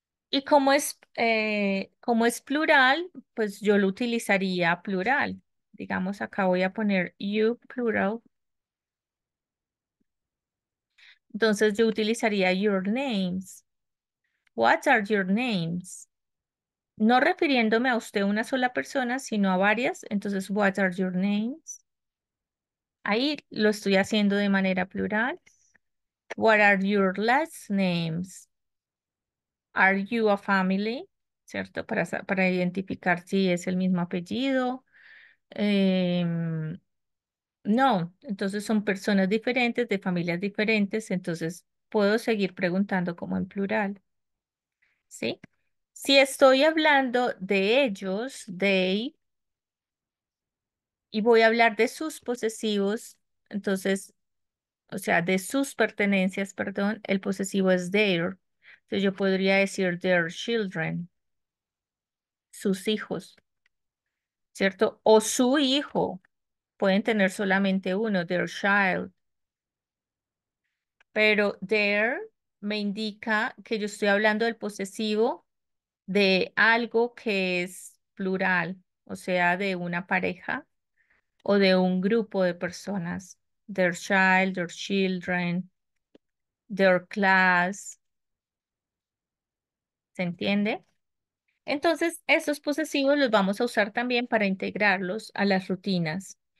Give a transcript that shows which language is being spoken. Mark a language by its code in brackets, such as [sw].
[es] Y como es plural, pues yo lo utilizaría plural. Digamos, acá voy a poner [en] you plural. [es] Entonces yo utilizaría [en] your names. What are your names? [es] No refiriéndome a usted una sola persona, sino a varias. [en] Entonces, what are your names? [es] Ahí lo estoy haciendo de manera plural. [en] What are your last names? Are you a family? ¿Cierto? [es] Para identificar si es el mismo apellido. Em, no, entonces son personas diferentes, de familias diferentes, entonces puedo seguir preguntando como en plural, ¿sí? Si estoy hablando de ellos, they, y voy a hablar de sus posesivos, entonces, o sea, de sus pertenencias, perdón, el posesivo es their. Entonces yo podría decir [en] their children, [es] sus hijos, ¿cierto? O su hijo, pueden tener solamente uno, [en] their child, [es] pero their me indica que yo estoy hablando del posesivo de algo que es plural, o sea, de una pareja o de un grupo de personas. [en] Their child, their children, their class, [es] ¿se entiende? Entonces, estos posesivos los vamos a usar también para integrarlos a las rutinas.